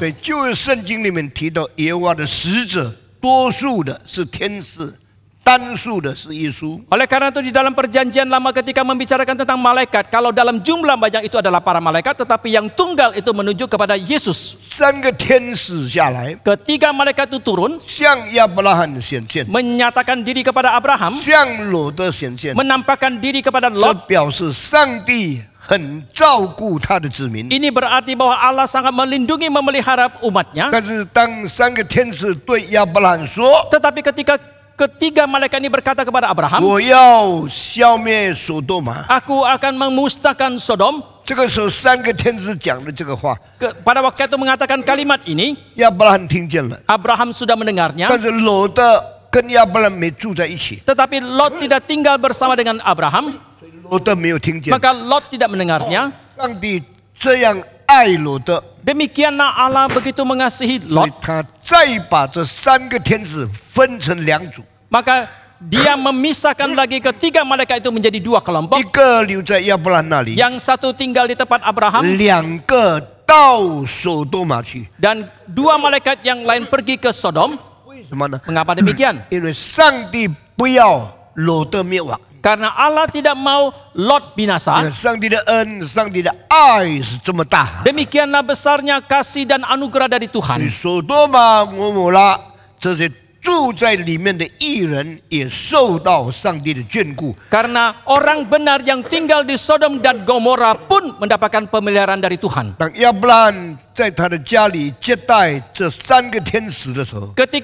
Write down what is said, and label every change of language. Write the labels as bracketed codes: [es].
[zh] 对，就是圣经里面提到耶和华的使者，多数的是天使，单数的是耶稣。 [id] Oleh karena itu di dalam perjanjian lama ketika membicarakan tentang malaikat, kalau dalam jumlah banyak itu adalah para malaikat, tetapi yang tunggal itu menunjuk kepada Yesus. [zh] 3个天使下来， [id] Ketiga malaikat itu turun, [zh] 向亚伯拉罕显现， [id] menyatakan diri kepada Abraham, [zh] 向罗德显现。 [id] menampakkan diri kepada [zh] 这 [id] Lot. [zh] 表示上帝很照顾他的子民。 [id] Ini berarti bahwa Allah sangat melindungi, memelihara umatnya. [zh] 但是当3个天使对亚伯拉罕说 [id] Tetapi ketika ketiga malaikat ini berkata kepada Abraham, [zh] 我要消灭所多玛， [id] aku akan memusnahkan Sodom. [zh] 这个时候3个天使讲的这个话， [id] Pada waktu itu mengatakan kalimat ini, [zh] 亚伯拉罕听见了， [id] Abraham sudah mendengarnya. [zh] 但是罗德跟亚伯拉罕没住在一起， [id] Tetapi Lot tidak tinggal bersama dengan Abraham, [zh] 罗德没有听见。 [id] maka Lot tidak mendengarnya. [zh] 上帝这样爱罗德， [id] Demikianlah Allah begitu mengasihi [zh] 所以 [id] Lot, [zh] 他再把这3个天使分成2组， [id] maka dia memisahkan lagi ketiga malaikat itu menjadi 2 kelompok. [zh] 一个留在亚伯兰那里， [id] Yang satu tinggal di tempat Abraham [zh] 2个到所多玛去。 [id] dan 2 malaikat yang lain pergi ke Sodom. [zh] 为什么呢？ [id] Mengapa demikian? [zh] 因为上帝不要罗德灭亡， [id] Karena Allah tidak mau Lot [zh] 因为 [id] binasa. [zh] 上帝的恩、上帝的爱是这么大。 [id] Demikianlah besarnya kasih dan anugerah dari [zh] 所以 [id] Tuhan. [zh] 所多玛、俄摩拉这些住在里面的义人也受到上帝的眷顾。 [id] Karena orang benar yang tinggal di Sodom dan Gomora pun mendapatkan pemeliharaan dari Tuhan. [zh] 当亚伯兰在他的家里接待这3个天使的时候，